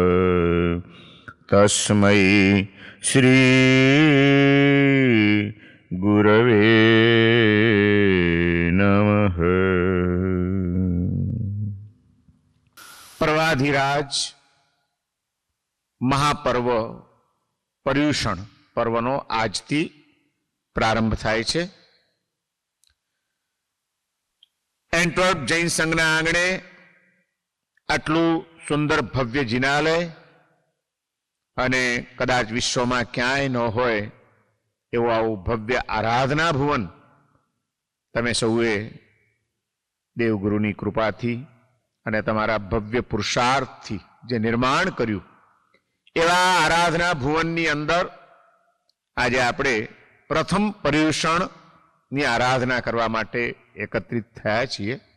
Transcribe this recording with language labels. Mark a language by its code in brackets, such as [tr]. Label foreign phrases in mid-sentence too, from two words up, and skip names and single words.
[sa] तस्मै श्री गुरवे नमः। [gu] પર્વાધિરાજ મહાપર્વ પર્યુષણ પર્વનો આજથી પ્રારંભ થાય છે। એન્ટવર્પ જૈન સંઘના આંગણે આટલું સુંદર ભવ્ય જિનાલય અને કદાચ વિશ્વમાં ક્યાંય ન હોય એવું આવું ભવ્ય આરાધના ભુવન તમે સૌએ દેવગુરુની કૃપાથી અને તમારા ભવ્ય પુરુષાર્થથી જે નિર્માણ કર્યું એવા આરાધના ભુવનની અંદર આજે આપણે પ્રથમ પર્યુષણની આરાધના કરવા માટે એકત્રિત થયા છીએ।